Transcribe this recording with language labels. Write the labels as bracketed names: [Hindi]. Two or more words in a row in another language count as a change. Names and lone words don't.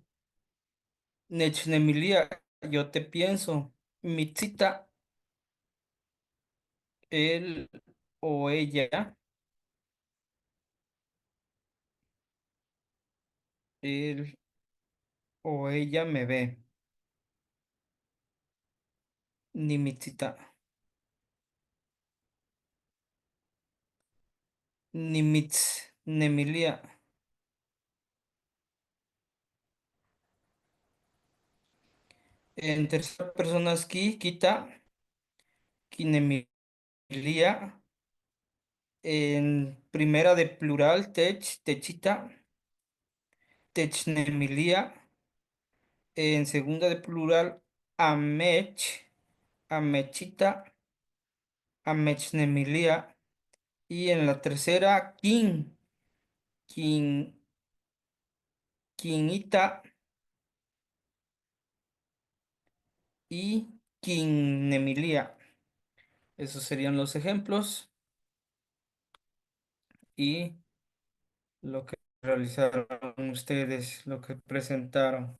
[Spanish] Nechnemilia, yo te pienso. Mitzita, él o ella, él o ella me ve. [Nahuatl languages] Ni mitzita, ni mitz, nemilia. [Spanish] En tercera persona es [Nahuatl languages] ki, kita, kinemilia. [Spanish] En primera de plural, [Nahuatl languages] tech, techita, technemilia. [Spanish] En segunda de plural, [Nahuatl languages] amech, amechita, amechnemilia. [Spanish] Y en la tercera, [Nahuatl languages] kin, kin, kinita y kinemilia. [Spanish] Esos serían los ejemplos y lo que realizaron ustedes, lo que presentaron.